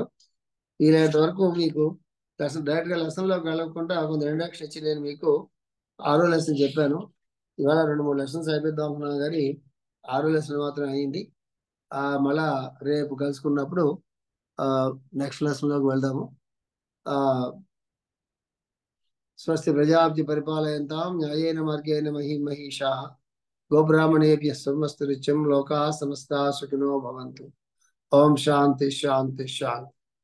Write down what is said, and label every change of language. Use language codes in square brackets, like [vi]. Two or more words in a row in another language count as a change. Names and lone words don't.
[te] వీలైనంత వరకు మీకు లెసన్ డైరెక్ట్గా లెసన్లోకి వెళ్ళకుండా కొంత ఇంట్రడక్షన్ ఇచ్చి నేను మీకు 6వ లెసన్ చెప్పాను. ఇవాళ 2-3 లెసన్స్ అయిపోద్దాం అనుకున్నాను కానీ 6వ లెసన్ మాత్రం అయింది. మళ్ళా రేపు కలుసుకున్నప్పుడు నెక్స్ట్ లెసన్లోకి వెళ్దాము. [sa] స్వస్తి ప్రజాబ్ది పరిపాలయంతాం న్యాయేన మార్గేణ మహీమహీషాః గోబ్రాహ్మణేభ్యः శుభమస్తు నిత్యం లోకాः సమస్తాः సుఖినో భవంతు. ఓం శాంతి శాంతి శాంతి.